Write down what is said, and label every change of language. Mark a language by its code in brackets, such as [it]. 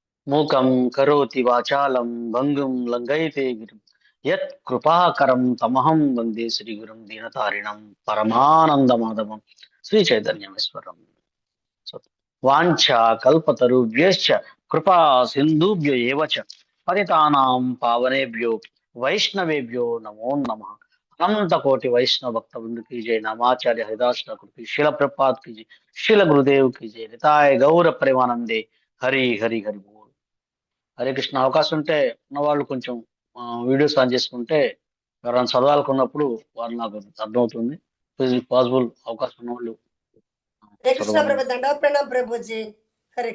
[sa] మూకం కరోతి వాచాలం భంగుం లంఘయతే గిరిం యత్ కృపాకరం తమహం వందే శ్రీగురుం దీనతారిణం పరమానందమాధవం శ్రీ చైతన్యమేశ్వరం. వాంఛా కల్పతరుభ్యశ్చ కృపా సింధుభ్య ఏవ చ పతితానాం పావనేభ్యో వైష్ణవేభ్యో నమో నమః. అనంత కోటి వైష్ణవ భక్త బృంద [hi] की जय. नामाचार्य हरिदास ठाकुर की, शिल प्रपात की जय, शिल गुरुदेव की जय. [bn] निताय गौर प्रेमानंदे హరి హరి హరి బోల్. హరే కృష్ణ. [te] అవకాశం ఉంటే ఉన్న వాళ్ళు కొంచెం వీడియోస్ ఆన్ చేసుకుంటే ఎవరైనా చదవాలనుకున్నప్పుడు వారు నాకు అర్థమవుతుంది. పాసిబుల్ అవకాశం ఉన్న వాళ్ళు [sa] హరే కృష్ణ [te] చదవండి. ప్రభు. దండవత్ ప్రణామం ప్రభుజీ. హరే